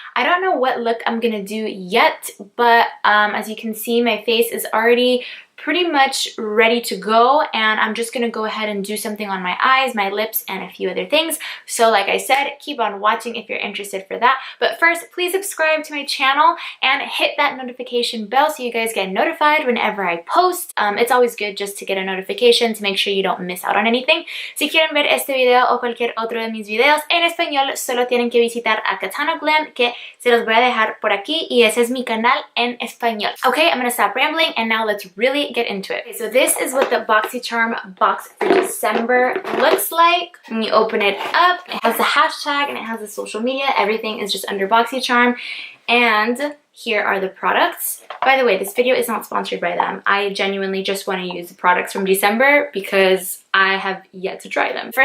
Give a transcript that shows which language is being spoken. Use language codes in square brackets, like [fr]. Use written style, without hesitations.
[en] I don't know what look I'm going to do yet, but as you can see, my face is already pretty much ready to go, and I'm just gonna go ahead and do something on my eyes, my lips, and a few other things. So like I said, keep on watching if you're interested for that. But first, please subscribe to my channel and hit that notification bell so you guys get notified whenever I post. It's always good just to get a notification to make sure you don't miss out on anything. [es] Si quieren ver este video o cualquier otro de mis videos en español, solo tienen que visitar a CATANO GLAM, que se los voy a dejar por aquí, y ese es mi canal en español. [en] Okay, I'm gonna stop rambling and now let's really get into it. Okay, so this is what the Boxycharm box for December looks like. When you open it up, it has the hashtag and it has the social media. Everything is just under Boxycharm. And here are the products. By the way, this video is not sponsored by them. I genuinely just want to use the products from December because I have yet to try them.